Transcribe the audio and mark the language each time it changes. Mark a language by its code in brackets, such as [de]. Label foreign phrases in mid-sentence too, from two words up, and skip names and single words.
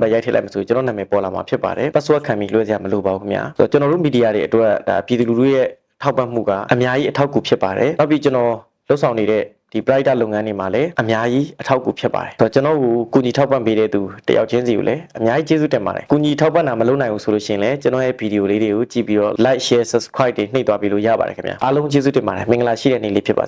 [my] တ်ရိုက်ထည့်လိုက်မှဆိုကျွန်တော်နာမည်ပေါ်လာမှာဖြစ်ပါတယ် password ခံပြီးလွှဲစရာမလိုပါဘူးခင်ဗျာဆိုတော့ကျွန်တော်တို့မီဒီယာတွေအတွက်ဒါပြည်သူလူထုရဲ့ထောက်ပံ့မှုကအများကြီးအထောက်အကူဖြစ်ပါတယ်နောက်ပြီးကျွန်တော်လှုပ်ဆောင်နေတဲ့ဒီ brighter လုပ်ငန်းတွေမှာလည်းအများကြီးအထောက်အကူဖြစ်ပါတယ်ဆိုတော့ကျွန်တော်ကိုကူညီထောက်ပံ့ပေးတဲ့သူတယောက်ချင်းစီကိုလည်းအများကြီးကျေးဇူးတင်ပါတယ်ကူညီထောက်ပံ့တာမလုပ်နိုင်ဘူးဆိုလို့ရှိရင်လည်းကျွန်တော်ရဲ့ဗီဒီယိုလေးတွေကိုကြည့်ပြီးတော့ [en] like share subscribe [my] တွေနှိပ်သွားပြီးလို့ရပါတယ်ခင်ဗျာအားလုံးကျေးဇူးတင်ပါတယ်မင်္ဂလာရှိတဲ့နေ့လေးဖြစ်ပါစေ